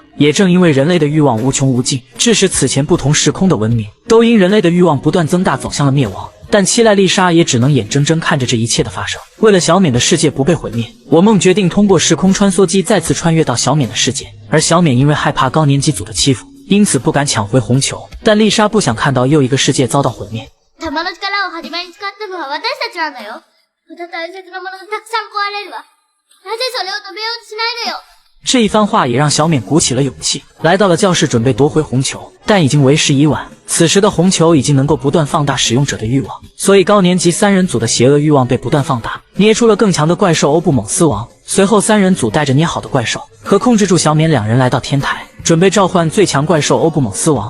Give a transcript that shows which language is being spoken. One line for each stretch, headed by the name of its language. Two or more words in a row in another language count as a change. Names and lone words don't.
Chinese: 也正因为人类的欲望无穷无尽，致使此前不同时空的文明都因人类的欲望不断增大走向了灭亡。但七濑丽莎也只能眼睁睁看着这一切的发生。为了小冕的世界不被毁灭，我梦决定通过时空穿梭机再次穿越到小冕的世界。而小冕因为害怕高年级组的欺负，因此不敢抢回红球。但丽莎不想看到又一个世界遭到毁灭。
Japanese: 玉の力を始めに使ったのは私たちなんだよ。また大切なものがたくさん壊れるわ。なぜそれを止めようとしないのよ。
Chinese: 这一番话也让小冕鼓起了勇气，来到了教室准备夺回红球，但已经为时已晚。此时的红球已经能够不断放大使用者的欲望，所以高年级3人组的邪恶欲望被不断放大，捏出了更强的怪兽欧布蒙斯王。随后3人组带着捏好的怪兽和控制住小冕2人来到天台，准备召唤最强怪兽欧布蒙斯王。